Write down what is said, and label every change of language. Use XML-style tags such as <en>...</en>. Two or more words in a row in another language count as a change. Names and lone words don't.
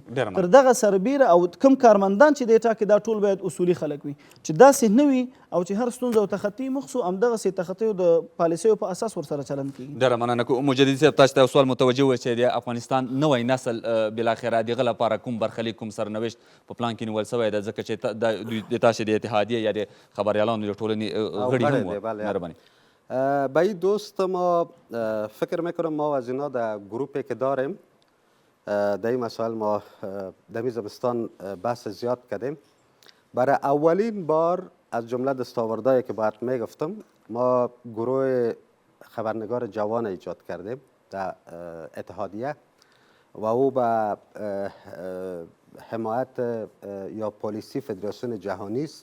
<ps>تر دغه سربیره او کوم کارمندان چې دی ټاکي دا ټول باید اصولي خلک وي چې داسې نه وي او چې هر ستونزه او تخطي مخصو همدغسې تخطیو د پالیسیو په اساس ورسره چلند کیږي. ډېره مننه. مجددي صاحب تاسو ته یو سوال متوجه و چې د افغانستان نوی نسل بالاخره د هغه لپاره کوم برخلیک، کوم سرنوشت په پلان کې نیول شوی ده، ځکه چې د تاسو د اتحادیه یا د خبریالانو د ټولنې غړي هم وو. مهرباني.</ps> <fa>به این دوست ما فکر میکنم ما از اینا در گروپی که داریم در این مسائل ما در این زمستان بحث زیاد کردیم. برای اولین بار از جمله دستاوردهایی که باید میگفتم ما گروه خبرنگار جوان ایجاد کردیم در اتحادیه و او به حمایت یا پلیسی فدراسیون جهانی است.</fa>